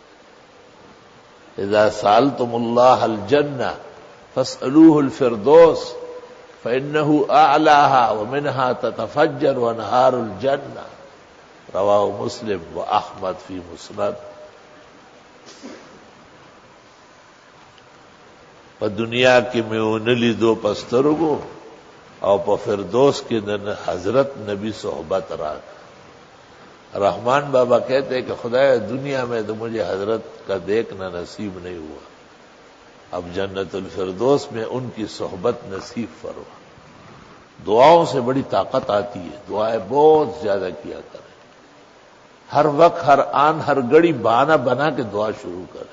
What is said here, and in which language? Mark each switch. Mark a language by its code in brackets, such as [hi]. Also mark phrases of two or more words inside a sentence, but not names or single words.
[ar] اذا سألتم اللہ الجنہ فاسألوہ الفردوس فإنہ اعلیھا ومنھا تتفجر انہار الجنہ، رواہ مسلم و احمد فی مسند۔ [ps] په دنیا کې مې ونه لیدو په سترګو، او په فردوس کې د حضرت نبی صحبت راک۔ [ur] رحمان بابا کہتے ہیں کہ خدایا دنیا میں تو مجھے حضرت کا دیکھنا نصیب نہیں ہوا، اب جنت الفردوس میں ان کی صحبت نصیب فرما۔ دعاؤں سے بڑی طاقت آتی ہے، دعائیں بہت زیادہ کیا کریں، ہر وقت ہر آن ہر گھڑی بہانہ بنا کے دعا شروع کریں۔